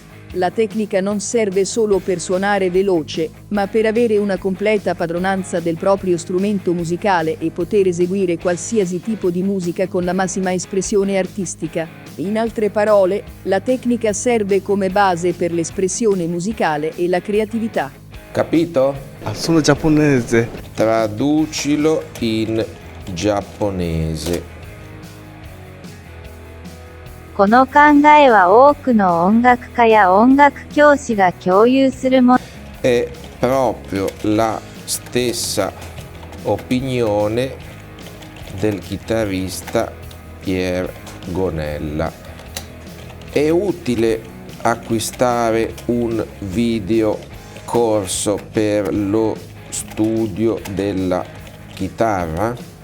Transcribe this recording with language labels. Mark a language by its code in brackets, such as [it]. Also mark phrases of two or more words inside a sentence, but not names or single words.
[it] La tecnica non serve solo per suonare veloce, ma per avere una completa padronanza del proprio strumento musicale e poter eseguire qualsiasi tipo di musica con la massima espressione artistica. In altre parole, la tecnica serve come base per l'espressione musicale e la creatività. Capito? Sono giapponese. Traducilo in giapponese. [ja] この考えは多くの音楽家や音楽教師が共有するもの。 [it] È proprio la stessa opinione del chitarrista Pier Gonella. È utile acquistare un videocorso per lo studio della chitarra?